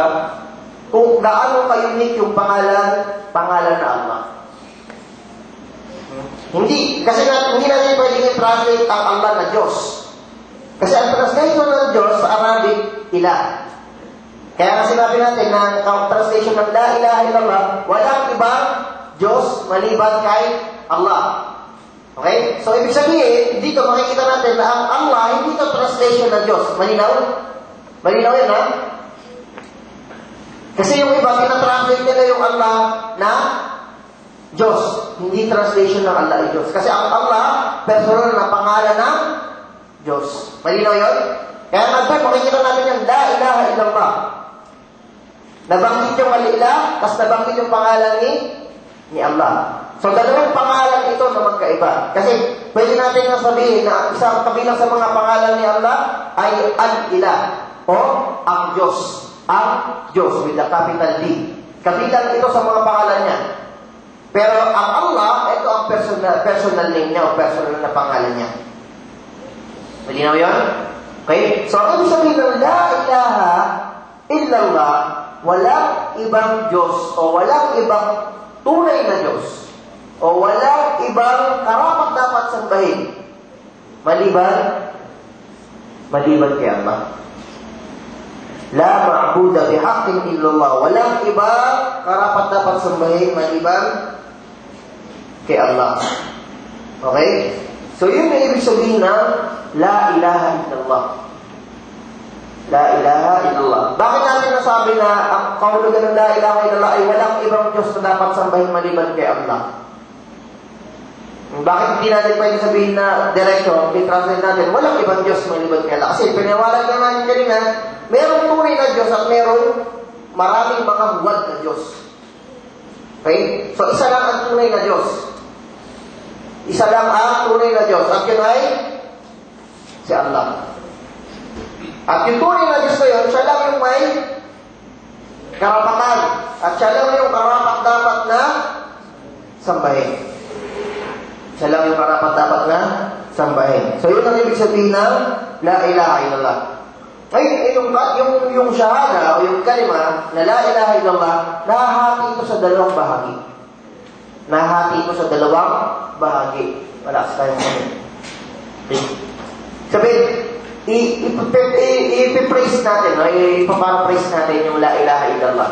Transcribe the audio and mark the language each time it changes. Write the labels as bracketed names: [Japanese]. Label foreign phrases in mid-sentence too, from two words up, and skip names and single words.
[Filipino] Kung gaano ka-unique yung pangalan na Allah. Hindi natin pwedeng i-translate ang Allah na Diyos. Kasi ang translation ng Diyos sa Arabic, ila. Kaya nga sinabi natin na ang translation ng [Arabic] لا إله إلا الله, [Filipino] walang ibang Diyos maliban kay Allah. Okay? So, ibig sabihin, dito makikita natin na ang Allah, hindi ito translation ng Diyos. Malinaw? Malinaw yan, ha? Kasi yung iba, pinatranslate nila yung Allah na Diyos. Hindi translation ng Allah ay Diyos. Kasi ang Allah, personal na pangalan ng Diyos. Malinaw yun? Kaya natin, makikita natin yung [Arabic] لا إله إلا الله. [Filipino] Nabanggit yung al-ilah, tapos nabanggit yung pangalan ni Allah. So, dalawang pangalan ito na magkaiba. Kasi, pwede natin na sabihin na isang kabilang sa mga pangalan ni Allah ay Al-Ilah o ang Diyos. Ang Diyos [English] with the capital D. [Filipino] Kabilang ito sa mga pangalan niya. Pero ang Allah, ito ang [English] personal name [Filipino] niya o personal na pangalan niya. Malinaw yun? Okay? So, ang ibig sabihin ng [Arabic] لا إله إلا الله, [Filipino] walang ibang Diyos o walang ibang tunay na Diyos o walang ibang karapat-dapat sambahin maliban kay Allah. [Arabic] لا معبود بحق إلا الله, [Filipino] walang ibang karapat-dapat sambahin maliban kay Allah. Okay? So yun ang ibig sabihin ng [Arabic] لا إله إلا الله. لا إله إلا الله. [Filipino] Bakit natin nasabi na ang kahulugan ng [Arabic] لا إله إلا الله [Filipino] ay walang ibang Diyos na dapat sambahin maliban kay Allah? Bakit hindi natin pwede sabihin na diretso, i-translate natin, walang ibang Diyos maliban kay Allah? Kasi piniwala na natin kanina, merong tunay na Diyos at merong maraming mga huwad na Diyos. Okay? So, isa lang ang tunay na Diyos. Isa lang ang tunay na Diyos. At yun ay si Allah. At yung tunay na Diyos na yun, siya lang yung may karapatan. At siya lang yung karapat-dapat na sambahin. Siya lang yung karapat-dapat na sambahin. So, yun ang ibig sabihin ng [Arabic] لا إله إلا الله. [Filipino] Ngayon, yung shahada o yung kalima na [Arabic] لا إله إلا الله, [Filipino] nahahati ito sa dalawang bahagi. Nahahati ito sa dalawang bahagi. Malakas tayong kami. Sabihin, i-praise natin, ipapraise natin yung [Arabic] لا إله إلا الله.